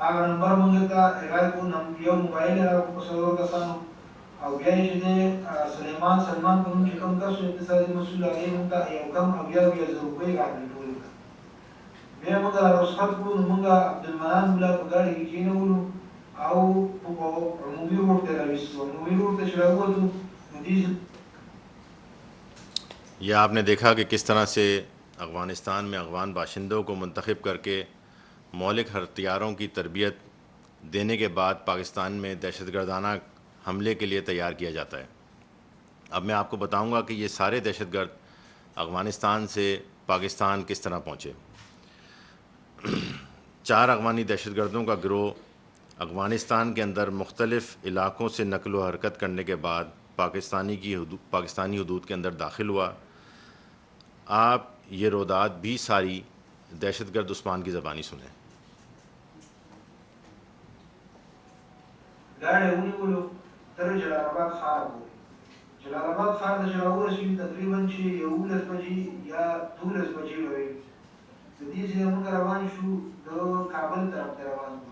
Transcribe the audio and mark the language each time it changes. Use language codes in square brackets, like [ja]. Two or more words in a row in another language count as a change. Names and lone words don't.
[ps] هغه نمبر مونږ ته هغه کو یو موبایل راکو په سلور کسانو او بیا چې د سلمان په نوم چې کوم کس اقتصادي مسؤل هغې مونږ ته یو کم اویا زره روپۍ راپېټولې کړه. بیا مونږ رخصت کړو نو مونږ عبدالمنان ملا په ګاډي کې کېنولو او په عمومي روډ ته راویستو. عمومي روډ ته چې راووتو نو دې [ur] یہ آپ نے دیکھا کہ کس طرح سے افغانستان میں افغان باشندوں کو منتخب کر کے مولک ہتھیاروں کی تربیت دینے کے بعد پاکستان میں دہشت گردانہ حملے کے لیے تیار کیا جاتا ہے. اب میں آپ کو بتاؤں گا کہ یہ سارے دہشت گرد افغانستان سے پاکستان کس طرح پہنچے. 4 افغانی دہشت گردوں کا گروہ افغانستان کے اندر مختلف علاقوں سے نقل و حرکت کرنے کے بعد پاکستانی حدود کے اندر داخل ہوا. آپ یہ رودات بھی ساری دہشت گرد عثمان کی زبانی سنیں. [ps] ګاډی ونیولو تر جلال آباد ښار پورې. جلال آباد ښار ته چې راورسېدو تقریبا چې 11 بجې یا 12 بجې به وي. د دې ځایه موږ روان شو د کابل طرف ته روان شو.